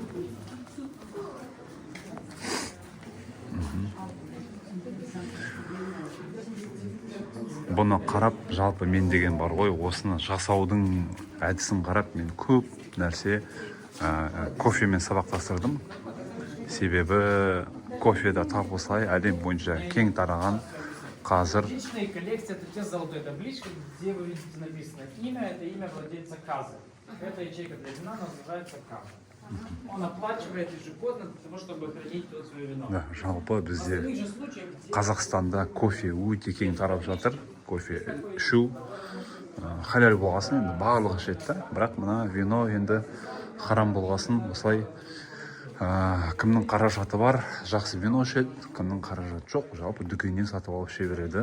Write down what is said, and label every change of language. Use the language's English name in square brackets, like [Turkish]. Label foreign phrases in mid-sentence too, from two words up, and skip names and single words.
[Kazakh] Бұны қарап, жалпы мен деген бар ғой, осыны жасаудың әдісін қарап, мен көп нәрсе кофемен сабақтастырдым. Себебі кофеда тап осылай әлем бойынша кең тараған. Қазір [Russian] Личная коллекция — это те золотые таблички, где вы видите написано имя, это имя владельца казы. Эта ячейка для вина называется каза. Он оплачивает ежегодно для того, чтобы хранить тут свое вино. [Kazakh] да, жалпы бізде Қазақстанда кофе өте кең тарап жатыр. Кофе ішу халал болғасын, енді барлығы ішеді. Бірақ мына вино енді харам болғасын, осылай кімнің қаражаты бар, жақсы вино ішеді, кімнің қаражаты жоқ, жалпы дүкеннен сатып алып іше береді.